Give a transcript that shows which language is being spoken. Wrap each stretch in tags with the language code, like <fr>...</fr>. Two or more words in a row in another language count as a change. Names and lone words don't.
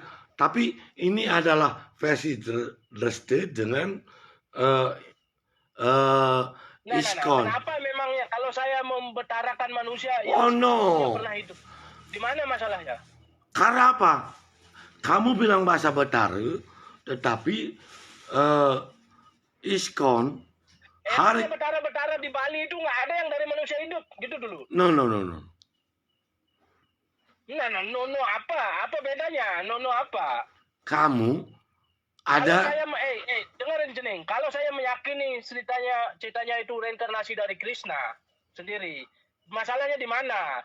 <id>Tapi ini adalah versi Dresde dengan Iskon. Kenapa memangnya kalau saya membetarakan manusia yang pernah hidup? Di mana masalahnya? Karena apa? Kamu bilang bahasa betara, tetapi Iskon betara-betara di Bali itu nggak ada yang dari manusia hidup, gitu dulu. No. No apa? Apa bedanya? No apa? Kamu ada. Dengerin Cening. Kalau saya meyakini ceritanya itu reinkarnasi dari Krishna sendiri, masalahnya di mana?</id>